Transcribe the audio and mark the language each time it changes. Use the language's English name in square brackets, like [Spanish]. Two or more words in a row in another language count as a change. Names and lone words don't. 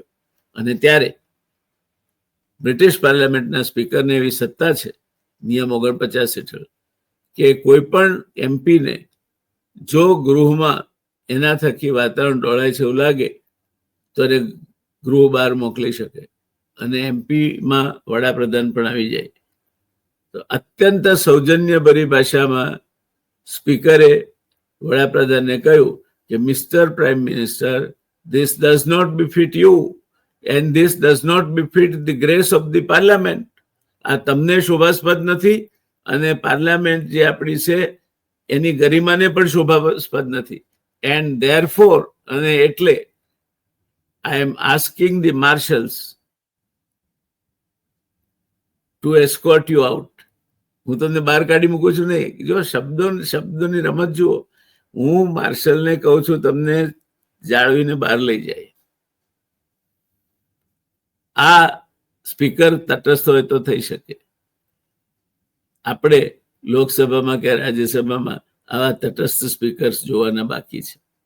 [Gujarati] અને ત્યારે બ્રિટિશ પાર્લામેન્ટના સ્પીકરને એવી સત્તા છે નિયમ 49 હેઠળ કે કોઈ પણ એમપીને જો ગૃહમાં એના થકી વાતાવરણ ડોળાય છે એવું લાગે તો એને ગૃહ બહાર મોકલી શકે. અને એમપીમાં વડાપ્રધાન પણ આવી જાય. તો અત્યંત સૌજન્યભરી ભાષામાં સ્પીકરે વડાપ્રધાનને કહ્યું કે [English] Mister Prime Minister, this does not befit you and this does not befit the grace of the parliament. [Gujarati] આ તમને શોભાસ્પદ નથી અને પાર્લામેન્ટ જે આપણી છે એની ગરિમાને પણ શોભાસ્પદ નથી. [English] and therefore, [Gujarati] અને એટલે [English] I am asking the marshals to escort you out. [Gujarati] હું તમને બહાર કાઢી મૂકું છું નહીં. જો શબ્દોની રમત જુઓ. હું માર્શલને કહું છું તમને જાળવીને બહાર લઈ જાય. આ સ્પીકર તટસ્થ હોય તો થઈ શકે. આપણે લોકસભામાં કે રાજ્યસભામાં આવા તટસ્થ સ્પીકર્સ જોવાના બાકી છે.